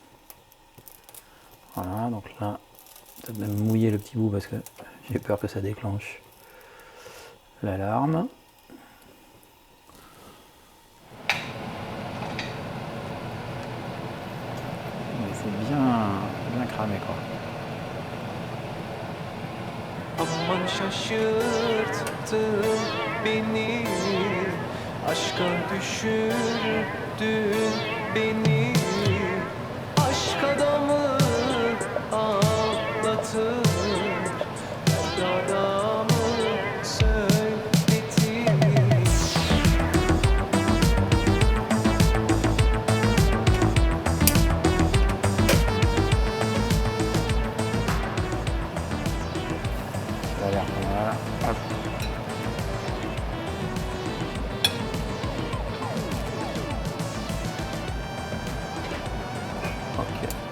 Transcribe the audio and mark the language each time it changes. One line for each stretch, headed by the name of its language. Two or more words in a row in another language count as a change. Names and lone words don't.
French: Voilà, donc là, peut-être même mouiller le petit bout parce que j'ai peur que ça déclenche l'alarme. Mais c'est bien cramé quoi.
Turkish: Aman şaşırttın beni. Aşka düşürdün beni, aşk adamı ağlatır, dert adamı söyletir.
French: Ça a l'air pas mal. Hop. Ok.